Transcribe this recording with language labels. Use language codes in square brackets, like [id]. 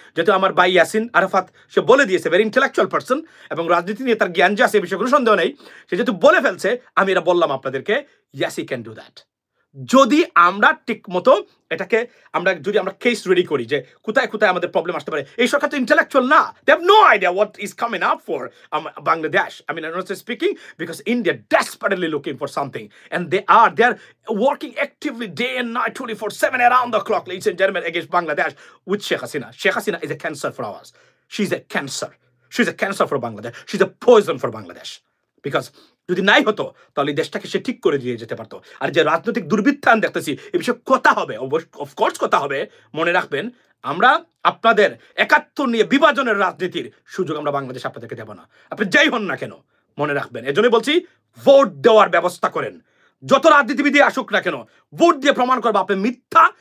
[bn] যেহেতু আমার ভাই ইয়াসিন আরাফাত সে বলে দিয়েছে, [en] very intellectual person [bn] এবং রাজনীতি নিয়ে তার জ্ঞান যে আছে এই বিষয়ে কোনো সন্দেহ নেই, সে যেহেতু বলে ফেলছে, আমি এটা বললাম আপনাদেরকে, [en] Yes he can do that. [bn] যদি আমরা ঠিক মতো এটাকে যদি আমরা কেস রেডি করি যে কোথায় কোথায় আমাদের প্রবলেম আসতে পারে। এই সরকার তো ইন্টেলেকচুয়াল না, [en] They have no idea what is coming up for Bangladesh. I mean, I'm not speaking because India desperately looking for something and they are working actively day and night 24/7 around the clock, ladies and gentlemen, against Bangladesh with Sheikh Hasina. Sheikh Hasina is a cancer for us. She's a cancer for Bangladesh. She's a poison for Bangladesh. [bn] Because যদি নাই হতো তাহলে দেশটাকে সে ঠিক করে দিয়ে যেতে পারতো। আর যে রাজনৈতিক দুর্বৃত্তায়ন দেখতেছি এ বিষয়ে কথা হবে, অফকোর্স কথা হবে। মনে রাখবেন, আমরা আপনাদের ৭১ নিয়ে বিভাজনের রাজনীতির সুযোগ আমরা বাংলাদেশ আপনাদেরকে দেব না, আপনি যাই হন না কেন। মনে রাখবেন, এজন্যই বলছি ভোট দেওয়ার ব্যবস্থা করেন। যত রাজনীতিবিদ আসুক না কেন, ভোট দিয়ে প্রমাণ করবো আপনি মিথ্যা।